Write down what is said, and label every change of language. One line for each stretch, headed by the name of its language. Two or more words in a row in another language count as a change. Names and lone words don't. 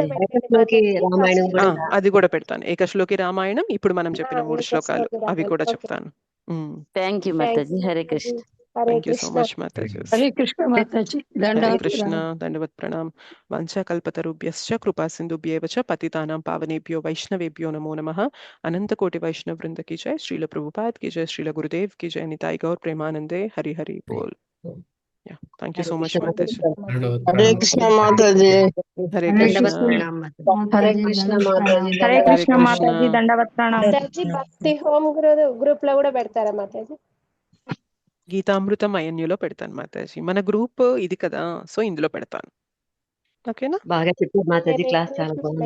Telugu: రామాయణం కూడా అది కూడా పెడతాను ఏకశ్లోకి రామాయణం ఇప్పుడు మనం చెప్పిన 3 శ్లోకాలు అవి కూడా చెప్తాను
English: thank you Mataji Hare Krishna thank you so much Mataji
Telugu: హరే కృష్ణ మాతాజీ
Sanskrit: హరే కృష్ణ దండవత్ ప్రణామ్ వంచకల్పతరుభ్యశ్చ కృపా సింధుభ్యేవ చ పతితానాం పావనేభ్యో వైష్ణవేభ్యో నమో నమః అనంత కోటి వైష్ణవ వృంద
Hindi: की जय श्रील प्रभुपाद की जय श्रील गुरुदेव की जय
Bangla: নিতাই গৌর প্রেমানন্দে হরি হরি বোল
English: thank you so much Mataji
Telugu: हरे कृष्ण माताजी हरे कृष्ण హరే కృష్ణ మాతాజీ హరే కృష్ణ మాతాజీ దండవత్ ప్రణామం మాతాజీ భక్తి
English: home group
Telugu: లో కూడా పెడతారా మాతాజీ గీతామృతం అయన్యులో పెడతాను మాతాజీ మన గ్రూప్ ఇది కదా సో ఇందులో పెడతాను ఓకేనా బాగా చెప్పారు మాతాజీ క్లాస్ చాలా బాగుంది